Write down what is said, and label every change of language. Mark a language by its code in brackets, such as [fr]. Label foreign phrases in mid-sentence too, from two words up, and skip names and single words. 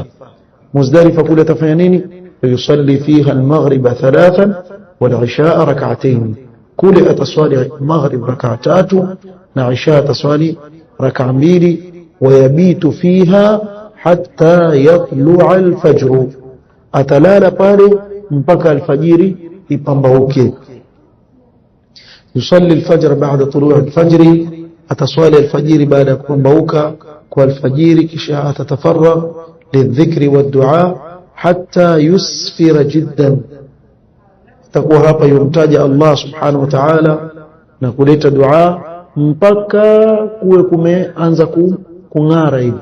[sw] Muzdalifa kule atafanya nini? [ar] يصلي فيها المغرب 3 والعشاء ركعتين. [sw] kule ataswali maghrib rak'a 3 na isha ataswali rak'a 2. [ar] ويبيت فيها حتى يطلع الفجر, [sw] atalala pale mpaka alfajiri ipambauke. [ar] يصلي الفجر بعد طلوع الفجر, [sw] ataswali alfajiri baada ya kupambauka kwa alfajiri. kisha atatafarragh [ar] للذكر والدعاء حتى يسفر جدا, [sw] atakuwa hapa yumtaja Allah [ar] سبحانه وتعالى [sw] na kuleta dua mpaka kuwe kumeanza kung'ara hivi.